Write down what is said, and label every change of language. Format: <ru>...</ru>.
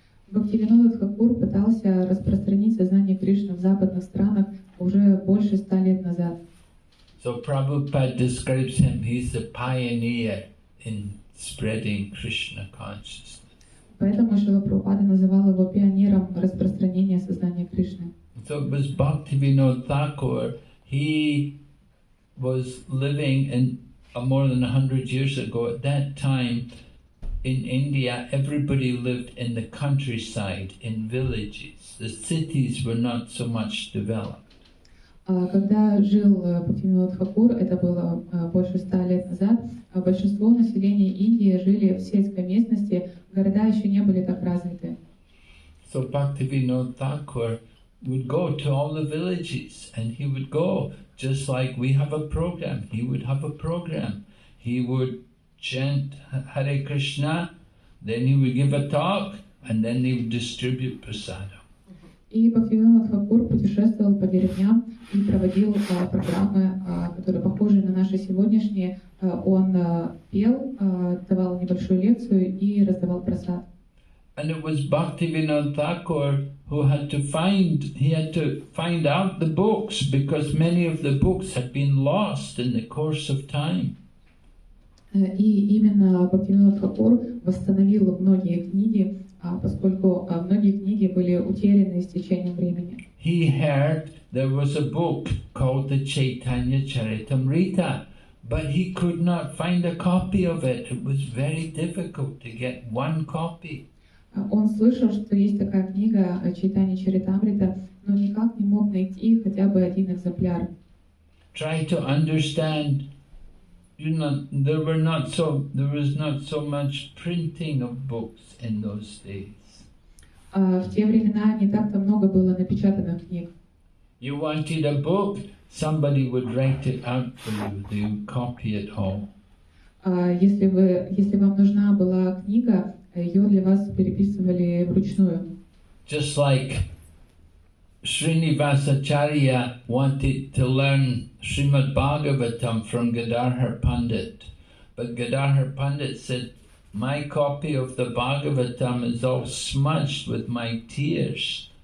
<ru>Бхактивинода Тхакур пытался распространить сознание Кришны в западных странах уже больше 100 лет назад.</ru> <en>So Prabhupada describes him, he's the pioneer in spreading Krishna consciousness.</en> <ru>Поэтому Шрила Прабхупада называл его пионером распространения сознания Кришны.</ru> <en>So it was Bhaktivinoda Thakur. He was living in more than 100 years ago. At that time, in India, everybody lived in the countryside, in villages. The cities were not so much developed.</en> <ru>Когда жил Бхактивинода Тхакур, это было больше 100 лет назад, большинство населения Индии жили в сельской местности, города еще не были так развиты.</ru> <en>So Bhaktivinoda Thakur would go to all the villages, and he would go just like we have a program. He would have a program. He would chant Hare Krishna, then he would give a talk, and then he would distribute prasadam.</en> <ru>И Бхактивинода Тхакур путешествовал по деревням и проводил программы, которые похожи на наши сегодняшние. Он пел, давал небольшую лекцию и раздавал прасад.</ru> <en>And it was Bhaktivinoda Thakur who had to find out the books, because many of the books had been lost in the course of time.</en> <ru>И именно Бхактивинода Тхакур восстановил многие книги, поскольку многие книги были утеряны с течением времени.</ru> <en>He heard there was a book called the Chaitanya Charitamrita, but he could not find a copy of it. It was very difficult to get one copy.</en> <ru>Он слышал, что есть такая книга Чайтанья Чаритамрита, но никак не мог найти хотя бы один экземпляр.</ru> <en>Try to understand. There was not so much printing of books in those days.</en> <ru>В те времена не так-то много было напечатанных книг.</ru> <en>You wanted a book, somebody would write it out for you. They would copy it all.</en> <ru>Если вам нужна была книга, ее для вас переписывали вручную.</ru> <en>Just like Srinivasacharya wanted to learn Srimad Bhagavatam from Gadadhar Pandit, but Gadadhar Pandit said, "My copy of the Bhagavatam is all smudged with my tears.</en>